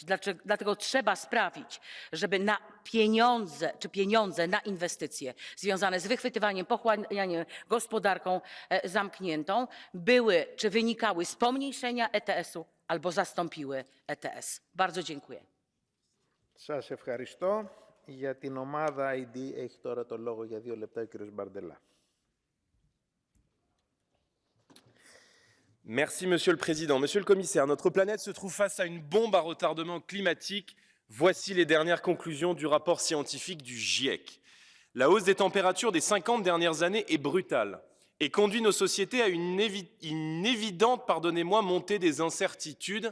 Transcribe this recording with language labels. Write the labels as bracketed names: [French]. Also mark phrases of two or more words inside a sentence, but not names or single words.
[Polish] Dlatego trzeba sprawić, żeby na pieniądze na inwestycje związane z wychwytywaniem, pochłanianiem, gospodarką zamkniętą były czy wynikały z pomniejszenia ETS-u albo zastąpiły ETS. Bardzo dziękuję. [Greek] Σας ευχαριστώ. Για την ομάδα ID έχει τώρα το λόγο για 2 λεπτά ο κύριος Μπαρντελά. [French] Merci Monsieur le Président. Monsieur le Commissaire, notre planète se trouve face à une bombe à retardement climatique. Voici les dernières conclusions du rapport scientifique du GIEC. La hausse des températures des 50 dernières années est brutale et conduit nos sociétés à une évidente, montée des incertitudes.